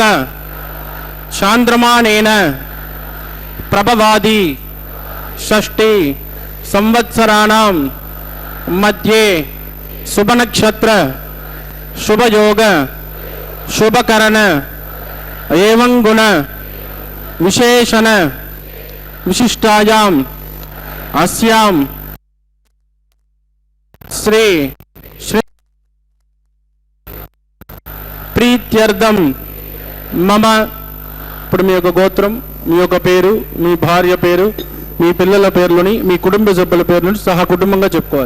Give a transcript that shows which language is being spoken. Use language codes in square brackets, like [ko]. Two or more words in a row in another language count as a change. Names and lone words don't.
[sa] चांद्रमानेन प्रभवादि षष्ठी संवत्सराणां मध्ये शुभनक्षत्र शुभयोग शुभकरण एवं गुण विशेषण विशिष्टायां अस्यां श्री प्रीत्यर्थम मम [te] ఇప్పుడు మీ యొక్క గోత్రం, మీ యొక్క పేరు, మీ భార్య పేరు, మీ పిల్లల పేర్లని, మీ కుటుంబ సభ్యుల పేర్లను సహా కుటుంబంగా చెప్పుకోవాలి.